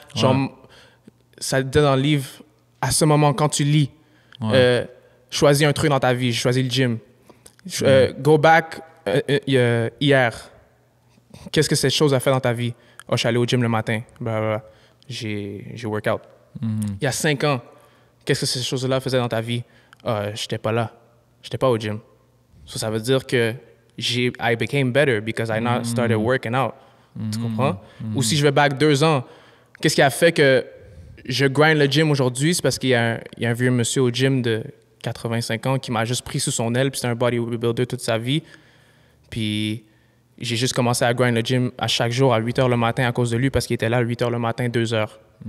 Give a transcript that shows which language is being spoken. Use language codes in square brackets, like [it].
[fr] Genre, ça te dit dans le livre, à ce moment, quand tu lis, choisis un truc dans ta vie. J'ai choisi le gym. Go back hier. Qu'est-ce que cette chose a fait dans ta vie? Oh, je suis allé au gym le matin. J'ai workout. Il y a 5 ans, qu'est-ce que ces choses-là faisaient dans ta vie? J'étais pas là. J'étais pas au gym. [en] So, [fr] ça veut dire que [en] I became better because I now started working out. [fr] Tu comprends? Ou si je vais back 2 ans, qu'est-ce qui a fait que je grind le gym aujourd'hui? C'est parce qu'il y a un vieux monsieur au gym de 85 ans qui m'a juste pris sous son aile, puis c'est un bodybuilder toute sa vie. Puis j'ai juste commencé à grind le gym à chaque jour à 8 h le matin à cause de lui parce qu'il était là à 8 h le matin, 2 heures.